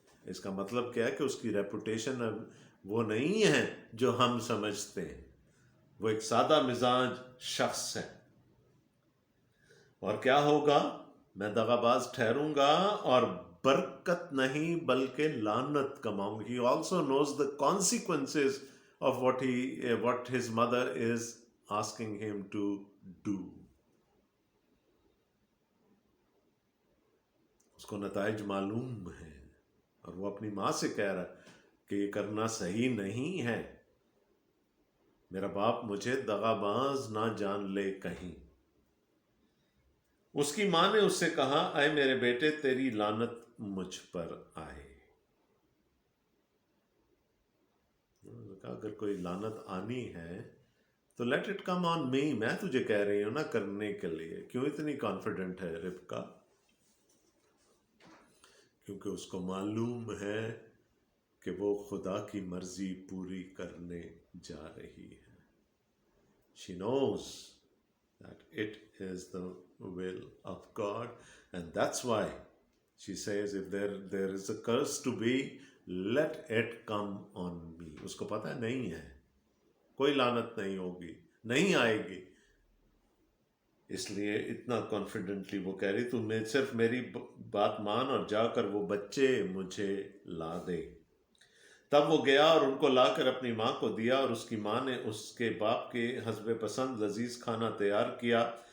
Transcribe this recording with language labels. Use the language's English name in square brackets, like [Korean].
[Hindi] इसका मतलब क्या है कि उसकी रेपुटेशन अब वो नहीं है जो हम समझते हैं. वो एक सादा मिजाज शख्स है. और क्या होगा? मैं दगाबाज ठहरूंगा और बरकत नहीं बल्कि लानत कमाऊंगा. [English] He also knows the consequences of what his mother is asking him to do. [Hindi] उसको नताइज मालूम है और वो अपनी माँ से कह रहा है कि ये करना सही नहीं है. मेरा बाप मुझे दगाबाज ना जान ले कहीं. उसकी माँ ने उससे कहा, आए मेरे बेटे, तेरी लानत मुझ पर आए. अगर कोई लानत आनी है तो [English] Let it come on me. [Hindi] मैं तुझे कह रही हूं ना करने के लिए. क्यों इतनी कॉन्फिडेंट है रिबका? क्योंकि उसको मालूम है कि वो खुदा की मर्जी पूरी करने जा रही है. [English] She knows that it is the will of God, and that's why she says, if there is a curse to be, let it come on me. [Hindi] उसको पता है नहीं है, कोई लानत नहीं होगी, नहीं आएगी. इसलिए इतना कॉन्फिडेंटली वो कह रही, तू सिर्फ मेरी बात मान और जाकर वो बच्चे मुझे ला दे. तब वो गया और उनको लाकर अपनी माँ को दिया. और उसकी माँ ने उसके बाप के हस्बे पसंद लजीज खाना तैयार किया.